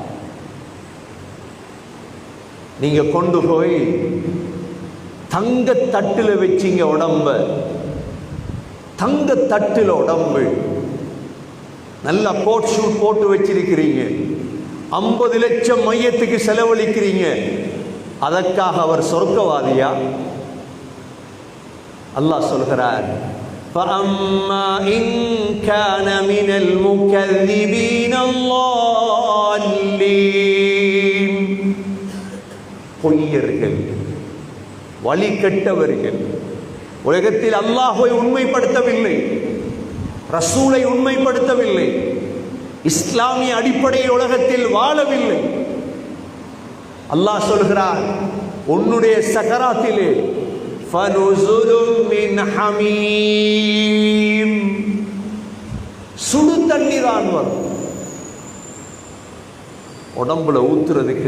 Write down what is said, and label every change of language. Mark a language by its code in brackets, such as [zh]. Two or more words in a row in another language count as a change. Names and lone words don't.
[ta] நீங்க கொண்டு போய் தங்க தட்டில் வச்சிங்க உடம்ப, தங்க தட்டில் உடம்பு நல்லா [en] coat suit [ta] போட்டு வச்சிருக்கிறீங்க, 50 லட்சம் மையத்துக்கு செலவழிக்கிறீங்க. அதற்காக அவர் சொர்க்கவாதியா? அல்லாஹ் சொல்கிறார், [ar] فَأَمَّا إِنْ كَانَ مِنَ الْمُكَذِّبِينَ الضَّالِّينَ, [ta] பொய்யர்கள், வழிகெட்டவர்கள், உலகத்தில் அல்லாஹ்வை உண்மைப்படுத்தவில்லை, ரசூலை உண்மைப்படுத்தவில்லை, இஸ்லாமிய அடிப்படையில் உலகத்தில் வாழவில்லை. அல்லாஹ் சொல்கிறார், உன்னுடைய சக்கராத்திலே [ar] فنزل من حميم, [ta] சுடு தண்ணி தான் வரும் உடம்புல ஊத்துறதுக்கு.